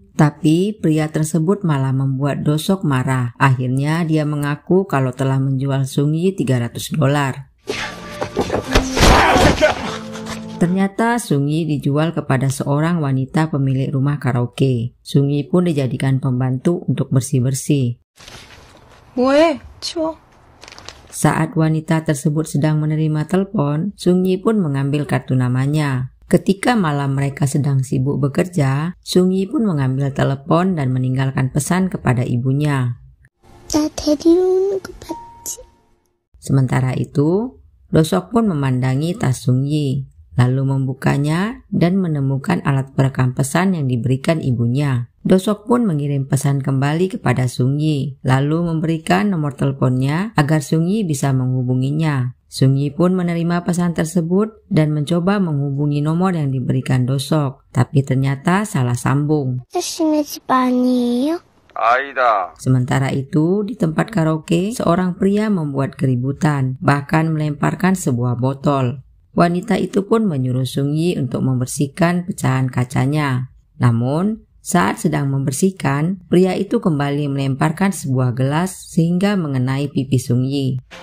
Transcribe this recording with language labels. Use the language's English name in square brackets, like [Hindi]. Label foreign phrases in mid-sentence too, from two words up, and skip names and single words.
[Indonesian] Tapi pria tersebut malah membuat Dosok marah. Akhirnya dia mengaku kalau telah menjual Sung Yi $300. Ternyata Sung Yi dijual kepada seorang wanita pemilik rumah karaoke. Sung Yi pun dijadikan pembantu untuk bersih-bersih. [Korean] 뭐해? 치워. [Indonesian] Saat wanita tersebut sedang menerima telepon, Sung Yi pun mengambil kartu namanya. Ketika malam mereka sedang sibuk bekerja, Sung Yi pun mengambil telepon dan meninggalkan pesan kepada ibunya. [Korean] 나 데리러 오는 거 봤지? [Indonesian] Sementara itu, Dosok pun memandangi tas Sung Yi, lalu membukanya dan menemukan alat perekam pesan yang diberikan ibunya. Dosok pun mengirim pesan kembali kepada Sung Yi, lalu memberikan nomor teleponnya agar Sung Yi bisa menghubunginya. Sung Yi pun menerima pesan tersebut dan mencoba menghubungi nomor yang diberikan Dosok, tapi ternyata salah sambung. [Korean] 아저씨네 집 아니에요? 아니다. [Indonesian] Sementara itu, di tempat karaoke, seorang pria membuat keributan, bahkan melemparkan sebuah botol. Wanita itu pun menyuruh Sung Yi untuk membersihkan pecahan kacanya. Namun, saat sedang membersihkan, pria itu kembali melemparkan sebuah gelas sehingga mengenai pipi Sung Yi.